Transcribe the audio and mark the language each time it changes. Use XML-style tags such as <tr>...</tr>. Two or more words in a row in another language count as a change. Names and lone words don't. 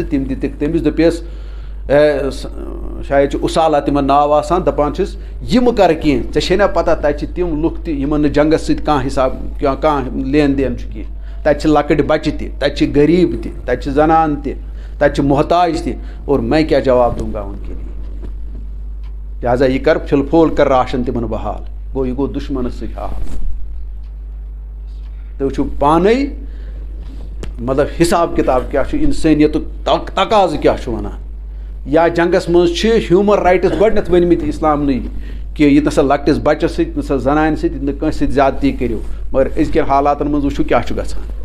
<ks>تہٕ تِم دِتِکھ تٔمِس دوٚپیس شاید چھُ اُسالا تِمن ناو آسان دَپان چھِس یہِ مہٕ کَرٕ کینٛہہ ژےٚ چھے نا پتہ تَتہِ چھِ تِم لُکھ تہِ یِمن نہٕ جنگس سۭتۍ کانٛہہ حِساب کانٛہہ لین دین چھُ کینٛہہ تَتہِ چھِ لۄکٕٹۍ بچہِ تہِ تَتہِ چھِ غریٖب تہِ تَتہِ چھِ زنان تہِ تَتہِ چھِ محتاج تہِ اور</ks> <ur>میں کیٛاہ جواب دوں گا ان کے لیے</ur> <ks>لہٰذا یہِ کر پھِل پھول کر راشن تِمن بحال گوٚو یہِ گوٚو دُشمنس سۭتۍ حال تُہۍ وٕچھِو پانے مطلب حساب کِتاب کیٛاہ چھُ اِنسٲنیتُک تقاضہٕ کیٛاہ چھُ وَنان یا جنگس منٛز چھِ</ks> <en>human rights</en> <ks>گۄڈٕنیتھ ؤنمٕتۍ اِسلامنٕے کہِ یہِ نسا لۄکٹِس بچس سۭتۍ نسا زنانہِ سۭتۍ یہِ نہٕ کٲنٛسہِ سۭتۍ زیادتی کٔرِو مگر أزکٮ۪ن حالاتن منٛز وٕچھِو کیٛاہ چھُ گژھان</ks>